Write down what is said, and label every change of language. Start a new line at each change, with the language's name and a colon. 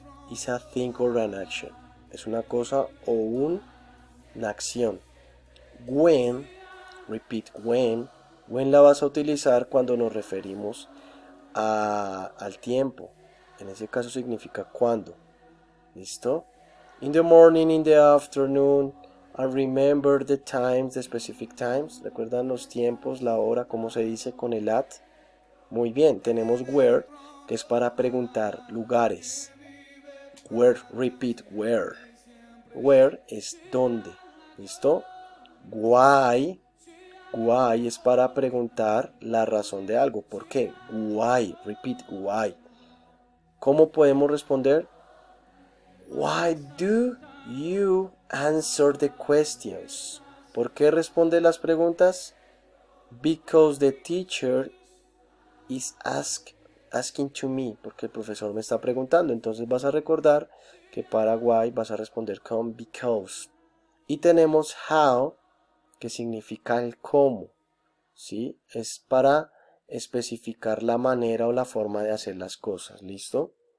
English: Is a thing or an action,
Spanish: es una cosa o una acción.
English: When, repeat when
Spanish: la vas a utilizar cuando nos referimos al tiempo. En ese caso significa cuándo. ¿Listo?
English: In the morning, in the afternoon, I remember the times, the specific times.
Spanish: ¿Recuerdan los tiempos, la hora, cómo se dice con el at? Muy bien, tenemos where, que es para preguntar lugares.
English: Where, repeat where. Where
Spanish: es dónde. ¿Listo? Why es para preguntar la razón de algo. ¿Por qué?
English: Why, repeat why.
Spanish: ¿Cómo podemos responder?
English: Why do you answer the questions?
Spanish: ¿Por qué responde las preguntas?
English: Because the teacher is asking to me.
Spanish: Porque el profesor me está preguntando. Entonces vas a recordar que para why vas a responder con because. Y tenemos how, que significa el cómo. ¿Sí? Es para especificar la manera o la forma de hacer las cosas. ¿Listo?